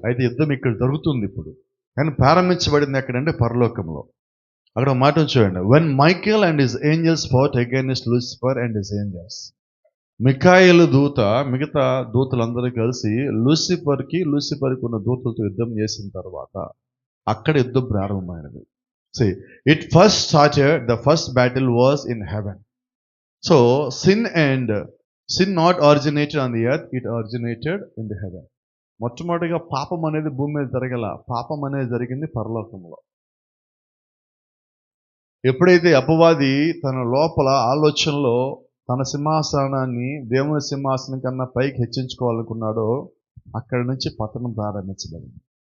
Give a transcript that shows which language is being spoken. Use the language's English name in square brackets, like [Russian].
[Telugu] అయితే యుద్ధం ఇక్కడ జరుగుతుంది ఇప్పుడు, కానీ ప్రారంభించబడింది ఎక్కడంటే పరలోకంలో. అక్కడ మాట చూడండి, [English] When Michael and his angels fought against Lucifer and his angels. [Telugu] మిఖాయేలు దూత మిగతా దూతలందరూ కలిసి లూసిఫర్కి ఉన్న దూతలతో యుద్ధం చేసిన తర్వాత అక్కడ యుద్ధం ప్రారంభమైనది. [English] See, it first started, the first battle was in heaven. So sin not originated on the earth, it originated in the heaven. [Telugu] మొట్టమొదటిగా పాపం అనేది భూమి మీద జరగల, పాపం అనేది జరిగింది పరలోకంలో. ఎప్పుడైతే అపవాది తన లోపల ఆలోచనలో తన సింహాసనాన్ని దేవుని సింహాసనం కన్నా పైకి హెచ్చించుకోవాలనుకున్నాడో అక్కడి నుంచి పతనం ప్రారంభించబడింది.